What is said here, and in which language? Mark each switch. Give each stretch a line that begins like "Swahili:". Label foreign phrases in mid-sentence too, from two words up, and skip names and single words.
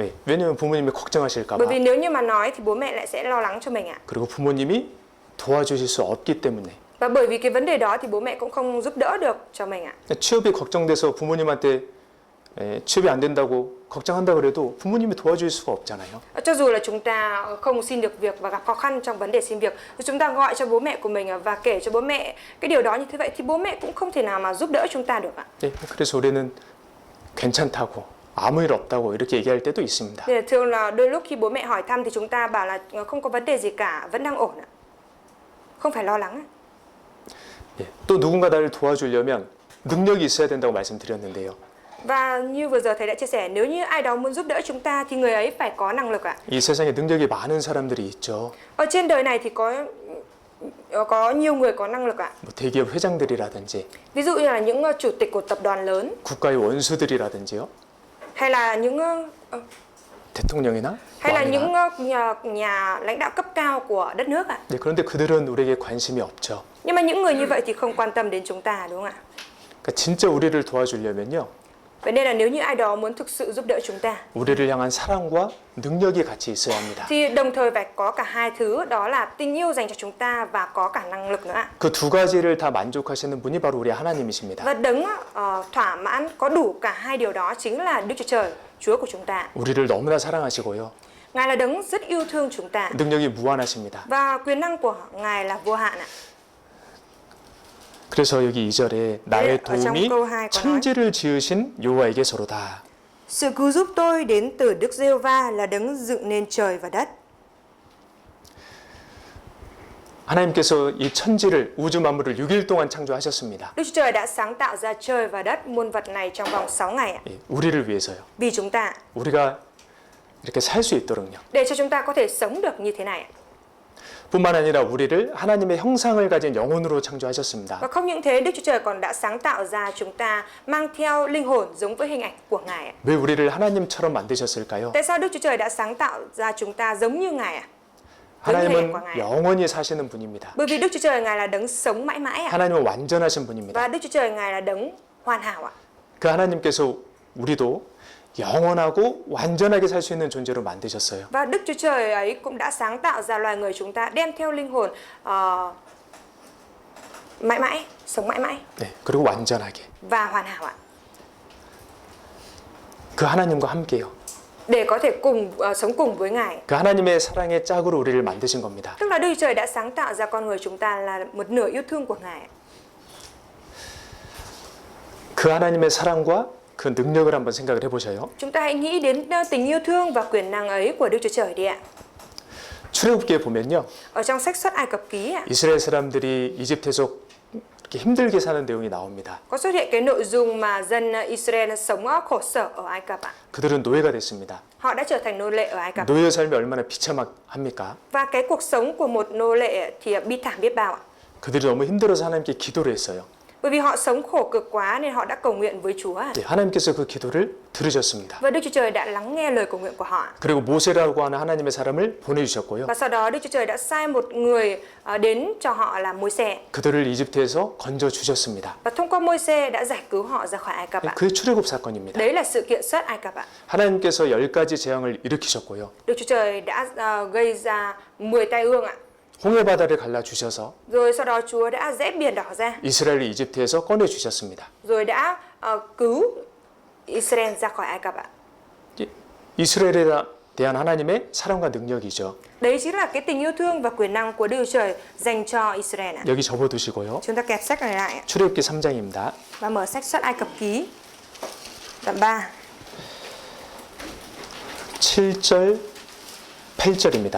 Korean: 네, 왜냐면 부모님이 걱정하실까
Vietnamese: Bởi
Korean: 봐.
Vietnamese: vì nếu như mà nói thì bố mẹ lại sẽ lo lắng cho mình ạ.
Korean: 그리고 부모님이 도와주실 수 없기 때문에.
Vietnamese: Và bởi vì cái vấn đề đó thì bố mẹ cũng không giúp đỡ được cho mình ạ.
Korean: 취업이 걱정돼서 부모님한테 취업이 안 된다고 걱정한다 그래도 부모님이 도와줄 수가 없잖아요.
Vietnamese: Cho dù là chúng ta không xin được việc và gặp khó khăn trong vấn đề xin việc, chúng ta gọi cho bố mẹ của mình và kể cho bố mẹ cái điều đó như thế vậy thì bố mẹ cũng không thể nào mà giúp đỡ chúng ta được ạ.
Korean: 네, 그래서 우리는 괜찮다고 아무 일 없다고 이렇게 얘기할 때도 있습니다.
Vietnamese: Nên là thường là đôi lúc khi bố mẹ hỏi thăm thì chúng ta bảo là không có vấn đề gì cả, vẫn đang ổn ạ. Không phải lo lắng ạ.
Korean: 또 누군가 나를 도와주려면 능력이 있어야 된다고 말씀드렸는데요.
Vietnamese: Và như vừa giờ thầy đã chia sẻ, nếu như ai đó muốn giúp đỡ chúng ta thì người ấy phải có năng lực ạ.
Korean: 이 세상에 능력이 많은 사람들이 있죠.
Vietnamese: Ở trên đời này thì có nhiều người có năng lực ạ.
Korean: 뭐 대기업 회장들이라든지
Vietnamese: Ví dụ như là những chủ tịch của tập đoàn lớn
Korean: 국가의 원수들이라든지요.
Vietnamese: hay là những
Korean: 대통령이나
Vietnamese: hay là
Korean: 왕이나.
Vietnamese: những nhà lãnh đạo cấp cao của đất nước ạ.
Korean: 네, 그런데 그들은 우리에게 관심이 없죠.
Vietnamese: Nhưng mà những người như vậy thì không quan tâm đến chúng ta, đúng không ạ?
Korean: 그러니까 진짜 우리를 도와주려면요.
Vietnamese: Vậy nên là nếu như ai đó muốn thực sự giúp đỡ chúng ta
Korean: 우리를 향한 사랑과 능력이 같이 있어야 합니다.
Vietnamese: thì đồng thời phải có cả hai thứ, đó là tình yêu dành cho chúng ta và có cả năng lực nữa ạ.
Korean: 그 두 가지를 다 만족하시는 분이 바로 우리 하나님이십니다.
Vietnamese: Và đấng thỏa mãn có đủ cả hai điều đó chính là Đức Chúa Trời. Chúa của chúng ta.
Korean: 우리를 너무나 사랑하시고요.
Vietnamese: Ngài là đấng rất yêu thương chúng ta
Korean: 능력이 무한하십니다.
Vietnamese: và quyền năng của Ngài là vô hạn ạ.
Korean: 그래서 여기 2절에 나의
Vietnamese: ở trong
Korean: 도움이
Vietnamese: câu 2 có nói
Korean: 천지를 지으신 여호와에게서로다.
Vietnamese: sự cứu giúp tôi đến từ Đức Giê-hô-va là đấng dựng nên trời và đất.
Korean: 하나님께서 이 천지를 우주 만물을 6일 동안 창조하셨습니다.
Vietnamese: Đức Chúa Trời đã sáng tạo ra trời và đất muôn vật này trong vòng 6 ngày ạ.
Korean: 예, 우리를 위해서요.
Vietnamese: Vì chúng ta,
Korean: 우리가 이렇게 살 수 있도록요.
Vietnamese: để cho chúng ta có thể sống được như thế này ạ.
Korean: 뿐만 아니라 우리를 하나님의 형상을 가진 영혼으로 창조하셨습니다.
Vietnamese: Và không những thế, Đức Chúa Trời còn đã sáng tạo ra chúng ta mang theo linh hồn giống với hình ảnh của Ngài ạ.
Korean: 왜 우리를 하나님처럼 만드셨을까요?
Vietnamese: Tại sao Đức Chúa Trời đã sáng tạo ra chúng ta giống như Ngài ạ? Giống như hình ảnh
Korean: 하나님은
Vietnamese: của Ngài.
Korean: 영원히 사시는 분입니다.
Vietnamese: Bởi vì Đức Chúa Trời Ngài là đấng sống mãi mãi ạ.
Korean: 하나님은 완전하신 분입니다.
Vietnamese: Và Đức Chúa Trời Ngài là đấng hoàn hảo ạ.
Korean: 그 하나님께서 우리도 영원하고 완전하게 살 수 있는 존재로 만드셨어요.
Vietnamese: Và Đức Chúa Trời ấy cũng đã sáng tạo ra loài người chúng ta đem theo linh hồn mãi mãi, sống mãi mãi
Korean: 네, 그리고 완전하게.
Vietnamese: và hoàn hảo ạ.
Korean: 그 하나님과 함께요.
Vietnamese: Để có thể sống cùng với Ngài.
Korean: 그 하나님의 사랑의 짝으로 우리를 만드신 겁니다.
Vietnamese: Tức là Đức Chúa Trời đã sáng tạo ra con người chúng ta là một nửa yêu thương của Ngài.
Korean: 그 하나님의 사랑과 그 능력을 한번 생각을 해보셔요.
Vietnamese: Chúng ta hãy nghĩ đến tình yêu thương và quyền năng ấy của Đức Chúa Trời đi ạ.
Korean: 출애굽기에 보면요,
Vietnamese: Ở trong sách Xuất Ai Cập ký ạ,
Korean: 이스라엘 사람들이 이집트에서 이렇게 힘들게 사는 내용이 나옵니다.
Vietnamese: có xuất hiện cái nội dung mà dân Israel sống khổ sở ở Ai Cập ạ.
Korean: 그들은 노예가 됐습니다.
Vietnamese: Họ đã trở thành nô lệ ở Ai Cập.
Korean: 노예 삶이 얼마나 비참합니까?
Vietnamese: Và cái cuộc sống của một nô lệ thì bi thảm biết bao ạ.
Korean: 그들이 너무 힘들어서 하나님께 기도를 했어요.
Vietnamese: Bởi vì họ sống khổ cực quá nên họ đã cầu nguyện với Chúa.
Korean: 네, 하나님께서 그 기도를 들으셨습니다.
Vietnamese: Và Đức Chúa Trời đã lắng nghe lời cầu nguyện của họ.
Korean: 그리고 모세라고 하는 하나님의 사람을 보내주셨고요.
Vietnamese: Và sau đó Đức Chúa Trời đã sai một người đến cho họ là Môi-se.
Korean: 그들을 이집트에서 건져 주셨습니다.
Vietnamese: Và thông qua Môi-se đã giải cứu họ ra khỏi Ai Cập ạ.
Korean: 그게 출애굽 사건입니다.
Vietnamese: Đấy là sự kiện Xuất Ai Cập ạ.
Korean: 하나님께서 10가지 재앙을 일으키셨고요.
Vietnamese: Đức Chúa Trời đã gây ra 10 tai ương ạ.
Korean: 홍해 바다를 갈라 주셔서
Vietnamese: Rồi sau đó Chúa đã rẽ biển đỏ ra.
Korean: 이스라엘을 이집트에서 꺼내 주셨습니다.
Vietnamese: Rồi đã cứu Israel ra khỏi Ai Cập ạ.
Korean: 이스라엘에 대한 하나님의 사랑과 능력이죠.
Vietnamese: Đấy chính là cái tình yêu thương và quyền năng của Đức Chúa Trời dành cho Israel ạ.
Korean: 여기 접어두시고요.
Vietnamese: Chúng ta kẹp sách này lại ạ.
Korean: 출애굽기 3장입니다.
Vietnamese: Và mở sách Xuất Ai Cập ký đoạn 3.
Korean: 7절, 8절입니다.